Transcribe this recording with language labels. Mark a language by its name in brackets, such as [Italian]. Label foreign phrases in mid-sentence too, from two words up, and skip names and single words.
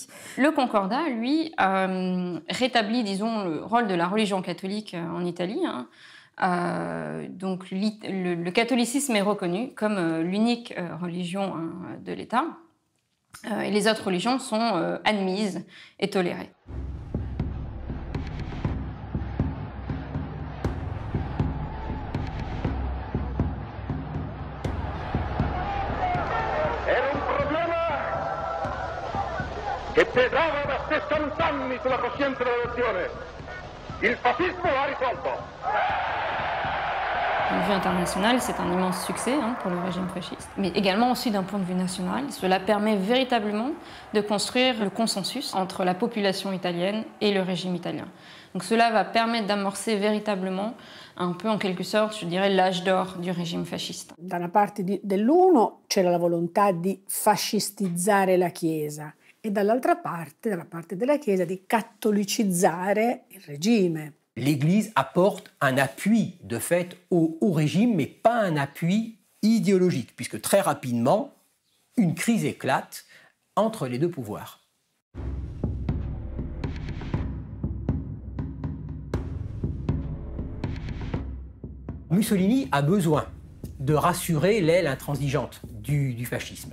[French] Le Concordat, lui, rétablit, disons, le rôle de la religion catholique en Italie. Donc, le catholicisme est reconnu comme l'unique religion de l'État. Et les autres religions sont admises et tolérées. [Italian] che pesava da 60 anni sulla coscienza della nazione. Il fascismo l'ha risolto. [French] D'un point de vue international, c'est un immense succès pour le régime fasciste, mais également aussi d'un point de vue national. Cela permet véritablement de construire le consensus entre la population italienne et le régime italien. Donc cela va permettre d'amorcer véritablement, un peu en quelque sorte, je dirais, l'âge d'or du régime fasciste. [Italian] Da una parte dell'uno c'era la volontà di fascistizzare la Chiesa e dall'altra parte, dalla parte della Chiesa, di cattolicizzare il regime. [French] L'Église apporte un appui, de fait, au régime, mais pas un appui idéologique, puisque très rapidement, une crise éclate entre les deux pouvoirs. Mussolini a besoin de rassurer l'aile intransigeante du fascisme.